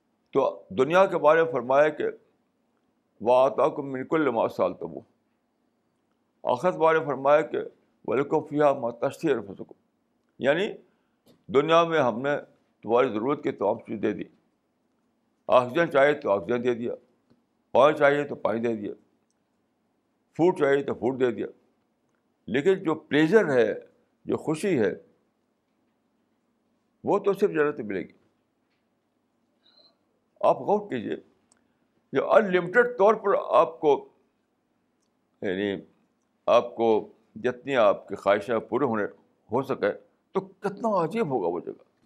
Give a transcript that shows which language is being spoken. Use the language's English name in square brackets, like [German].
[Urdu] تو دنیا کے بارے میں فرمایا کہ [Arabic] وَآتَاكُم مِّن كُلِّ مَا سَأَلْتُمُوهُ. [Urdu] آخرت بارے میں فرمایا کہ [Arabic] وَلَكُمْ فِيهَا مَا تَشْتَهِي أَنفُسُكُمْ. [Urdu] یعنی دنیا میں ہم نے تمہاری ضرورت کی تمام چیز دے دی. آکسیجن چاہیے تو آکسیجن دے دیا, پانی چاہیے تو پانی دے دیا, فوڈ چاہیے تو فوڈ دے دیا. لیکن جو پلیزر ہے, جو خوشی ہے, وہ تو صرف جنت میں ملے گی. آپ غور کیجیے, جو انلمیٹڈ طور پر آپ کو یعنی آپ کو جتنی آپ کی خواہشیں پورے ہونے ہو سکے, تو کتنا عجیب ہوگا وہ جگہ.